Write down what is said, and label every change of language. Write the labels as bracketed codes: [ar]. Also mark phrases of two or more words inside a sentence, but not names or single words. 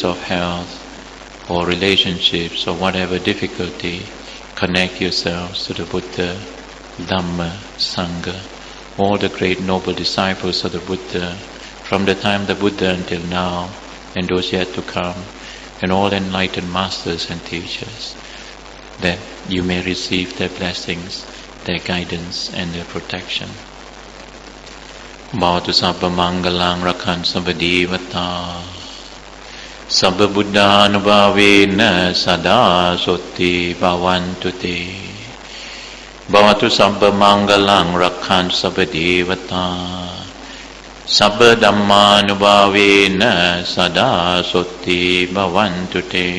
[en] of health or relationships or whatever difficulty, connect yourselves to the Buddha, Dhamma, Sangha, all the great noble disciples of the Buddha, from the time the Buddha until now, and those yet to come, and all enlightened masters and teachers, that you may receive their blessings, their guidance, and their protection. [pi] Bhavatu sabba mangalang rakhan sabba devata sabba buddhanubhavena sada sotti bhavantu te. Bhavatu sabba mangalang rakhan sabba devata sabba dhammanubhavena sada sotti bhavantu te.